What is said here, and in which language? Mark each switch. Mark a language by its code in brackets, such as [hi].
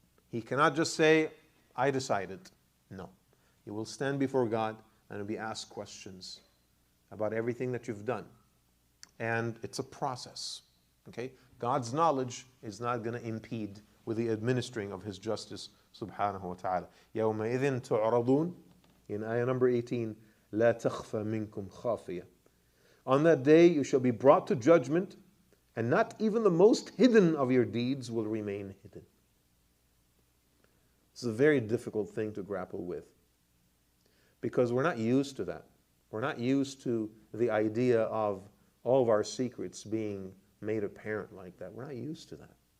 [en] He cannot just say, I decided. No. You will stand before God and be asked questions about everything that you've done. And it's a process. Okay? God's knowledge is not going to impede with the administering of His justice subhanahu wa ta'ala. [ar] يَوْمَئِذٍ تُعْرَضُونَ [en] in ayah number 18, [ar] لا تخفى منكم خافية. [en] On that day you shall be brought to judgment, and not even the most hidden of your deeds will remain hidden. This is a very difficult thing to grapple with, because we're not used to that. We're not used to the idea of all of our secrets being made apparent like that. We're not used to that.